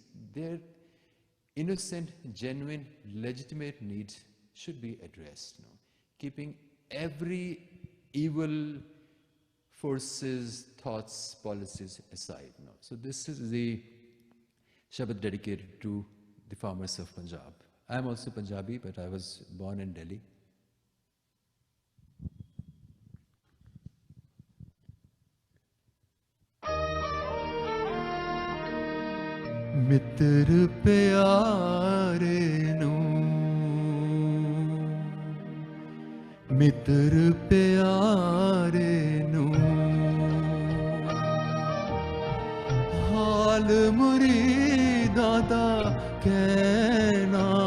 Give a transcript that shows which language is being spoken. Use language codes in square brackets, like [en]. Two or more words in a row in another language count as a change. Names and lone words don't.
[en] Their innocent, genuine, legitimate needs should be addressed, you know, keeping every evil forces, thoughts, policies aside. You know. So this is the Shabad dedicated to the farmers of Punjab. I'm also Punjabi, but I was born in Delhi. [pa] ਮਿੱਤਰ ਪਿਆਰੇ ਨੂੰ ਮਿੱਤਰ ਪਿਆਰੇ ਨੂੰ ਹਾਲ ਮੁਰੀਦਾਂ ਦਾ ਕਹਿਣਾ